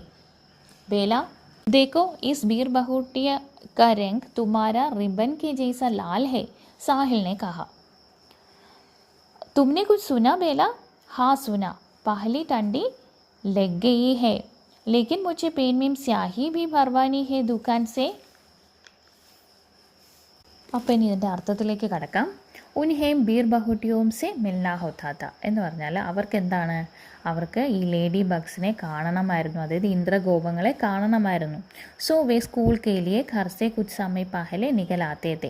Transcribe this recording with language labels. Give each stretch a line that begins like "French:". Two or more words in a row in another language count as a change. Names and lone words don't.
Hindi: बेला, देखो इस बीर बहूटिया का रंग तुम्हारा रिबन के जैसा लाल है, साहिल ने कहा. तुमने कुछ सुना बेला? हाँ सुना, पहली टंडी लग गई है, लेकिन मुझे पेन में स्याही भी भरवानी है दुकान से.
Malayalam: അപ്പം ഇനി ഇതിൻ്റെ അർത്ഥത്തിലേക്ക് കടക്കാം.
Hindi: उन्हें बीर बहूटियों से मिलना होता था
Malayalam: എന്ന് പറഞ്ഞാൽ അവർക്ക് എന്താണ്, അവർക്ക് ഈ ലേഡി ബഗ്സിനെ കാണണമായിരുന്നു, അതായത് ഇന്ദ്രഗോപങ്ങളെ കാണണമായിരുന്നു.
Hindi: सो वे स्कूल के लिए घर से कुछ समय पहले निकलते थे.